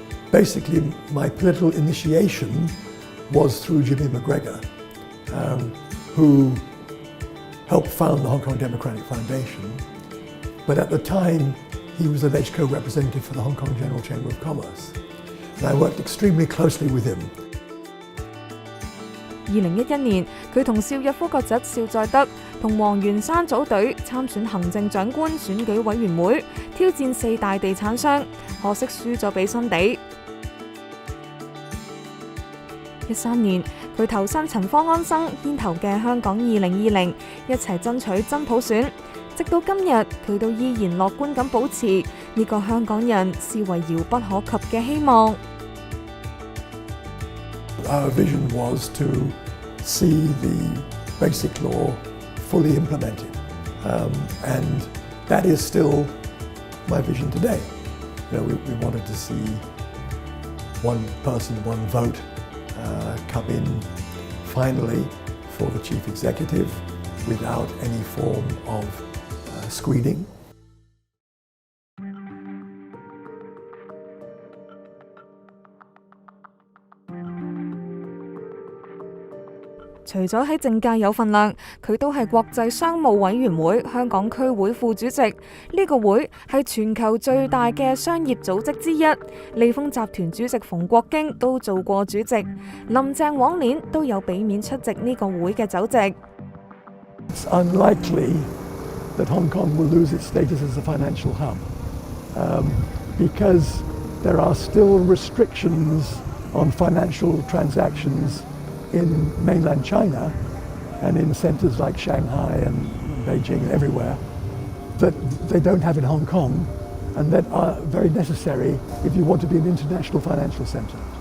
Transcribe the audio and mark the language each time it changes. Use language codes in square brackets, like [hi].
[en] Basically, my political initiation was through Jimmy McGregor, who helped found the Hong Kong Democratic Foundation. But at the time, he was alleged co-representative for the Hong Kong General Chamber of Commerce. And I worked extremely closely with him. [zh] 2011年，佢同邵逸夫個侄邵在德同黃元山組隊參選行政長官選舉委員會，挑戰4大地產商，可惜輸咗俾新地。 13年，佢投身陳方安生牽頭嘅香港2020，一齊爭取真普選。直到今日，佢都依然樂觀咁保持呢個香港人視為遙不可及嘅希望。 [en] Our vision was to see the basic law fully implemented, and that is still my vision today. You know, we wanted to see one person, one vote come in finally for the chief executive without any form of screening. [zh] 除咗喺政界有份量，佢都係國際商務委員會香港區會副主席。呢個會係全球最大嘅商業組織之一。利豐集團主席馮國經都做過主席，林鄭往年都有俾面出席呢個會嘅酒席。 [en] It's unlikely that Hong Kong will lose its status as a financial hub, because there are still restrictions on financial transactions in mainland China and in centres like Shanghai and Beijing and everywhere that they don't have in Hong Kong, and that are very necessary if you want to be an international financial centre.